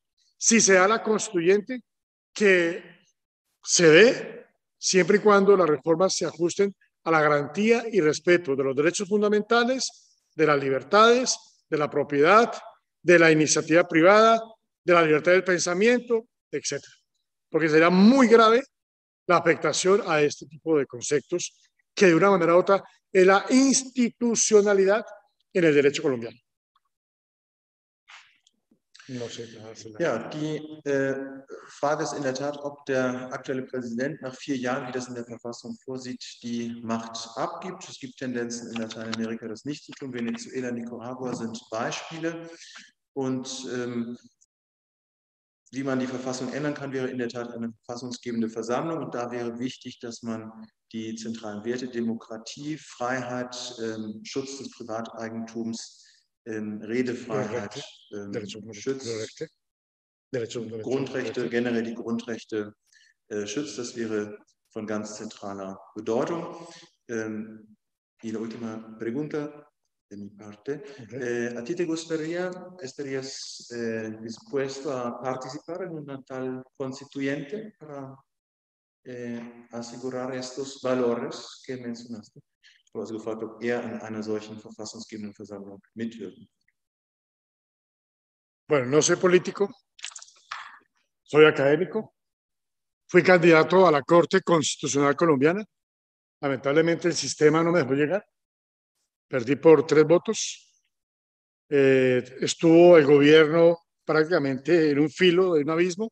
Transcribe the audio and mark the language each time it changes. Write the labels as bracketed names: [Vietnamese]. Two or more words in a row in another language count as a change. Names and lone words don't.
[Spanish] Si se da la constituyente, que se dé siempre y cuando las reformas se ajusten a la garantía y respeto de los derechos fundamentales, de las libertades, de la propiedad, de la iniciativa privada, de la libertad del pensamiento, etc. Porque sería muy grave la afectación a este tipo de conceptos que de una manera u otra es la institucionalidad en el derecho colombiano. No sé. [German] Ja, die Frage ist in der Tat, ob der aktuelle Präsident nach 4 Jahren, wie das in der Verfassung vorsieht, die Macht abgibt. Es gibt Tendenzen in Lateinamerika, das nicht zu tun. Venezuela, Nicaragua sind Beispiele. Und wie man die Verfassung ändern kann, wäre in der Tat eine verfassungsgebende Versammlung. Und da wäre wichtig, dass man die zentralen Werte Demokratie, Freiheit, Schutz des Privateigentums, Redefreiheit schützt, Grundrechte, generell die Grundrechte schützt. Das wäre von ganz zentraler Bedeutung. [Spanish] Y la última pregunta de mi parte. ¿A ti te gustaría, estarías dispuesto a participar en una tal constituyente para asegurar estos valores que mencionaste? [German] Also gefragt, ob er an einer solchen verfassungsgebenden Versammlung mitwirken. [Spanish] Bueno, no soy político, soy académico. Fui candidato a la Corte Constitucional Colombiana. Lamentablemente el sistema no me dejó llegar. Perdí por 3 votos. Estuvo el gobierno prácticamente en un filo de un abismo.